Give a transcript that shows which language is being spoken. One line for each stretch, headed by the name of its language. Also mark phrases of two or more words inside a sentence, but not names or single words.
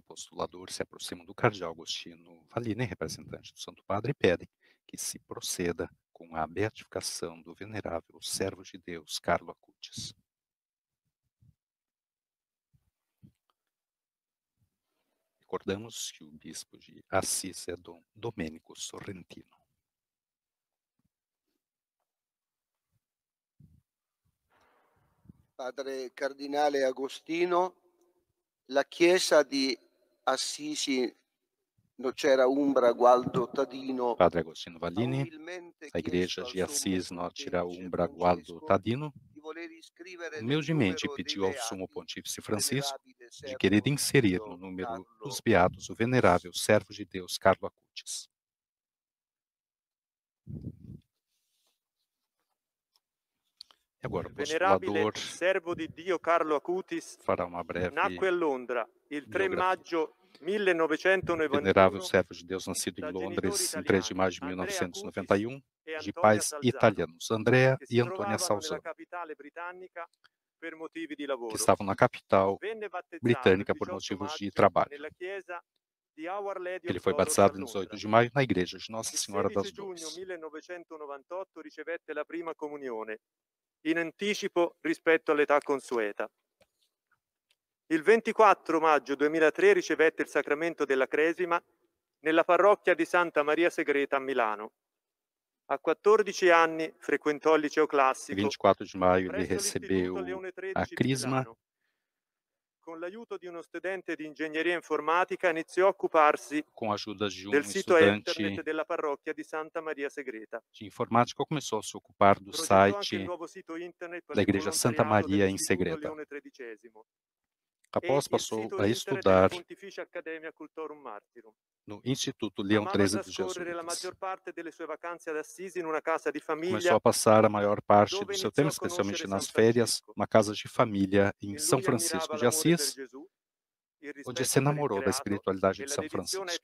Portuguese: o postulador se aproximam do cardeal Agostino Vallini, representante do Santo Padre, e pedem que se proceda com a beatificação do venerável servo de Deus, Carlo Acutis. Recordamos que o bispo de Assis é Dom Domenico Sorrentino.
Italian: Padre Cardinale Agostino, la chiesa di Assisi Nocera Umbra Gualdo Tadino.
Portuguese: Padre Agostino Vallini, a igreja de Assis Nocera Umbra Gualdo Tadino, humildemente pediu ao Sumo Pontífice Francisco de querer inserir no número dos beatos o venerável servo de Deus Carlo Acutis. E agora o postulador
Italian: servo di Dio Carlo Acutis
Portuguese: fará uma breve
Italian: nacque a Londra il 3
Portuguese: biografia.
Italian: maggio 1991.
Portuguese: Venerável servo de Deus, nascido em Londres em 3 de maio de 1991, de pais italianos, Andrea e Antônia Salzano, que estavam na capital britânica por motivos de trabalho. Ele foi batizado em 18 de maio na igreja de Nossa Senhora das Dores.
Italian: Il 16 giugno 1998 ricevette la prima comunione, in anticipo rispetto all'età consueta. Il 24 maggio 2003 ricevette il sacramento della Cresima nella parrocchia di Santa Maria Segreta a Milano. A 14 anni frequentò il liceo classico.
Portuguese: 24 de maio ele recebeu a Crisma.
Italian: Con l'aiuto di uno studente di ingegneria informatica iniziò a occuparsi
Portuguese: com a ajuda de
Italian: del sito
Portuguese: estudante
Italian: internet della parrocchia di Santa Maria Segreta.
Portuguese: de informática, começou a se ocupar do site da Igreja Santa Maria em Segreta. Após passou a estudar no Instituto Leão XIII dos Jesuítas. Começou a passar a maior parte do seu tempo, especialmente nas férias, numa casa de família em São Francisco de Assis, onde se enamorou da espiritualidade de São Francisco.